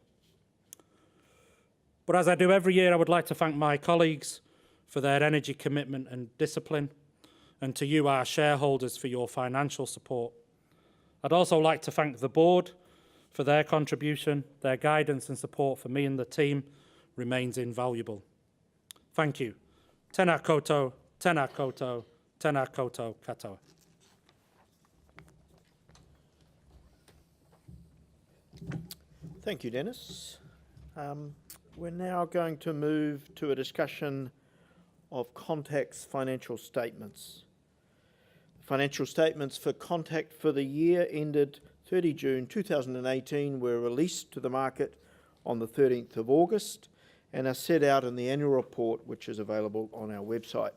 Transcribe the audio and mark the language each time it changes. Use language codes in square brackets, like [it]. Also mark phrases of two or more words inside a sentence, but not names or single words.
[en] But as I do every year, I would like to thank my colleagues for their energy commitment and discipline, and to you, our shareholders, for your financial support. I'd also like to thank the board for their contribution. Their guidance and support for me and the team remains invaluable. Thank you. [mi] Tēnā koutou, tēnā koutou, tēnā koutou katoa. [en] Thank you, Dennis. We're now going to move to a discussion of Contact's financial statements. Financial statements for Contact for the year ended 30 June 2018 were released to the market on the 13th of August and are set out in the annual report, which is available on our website.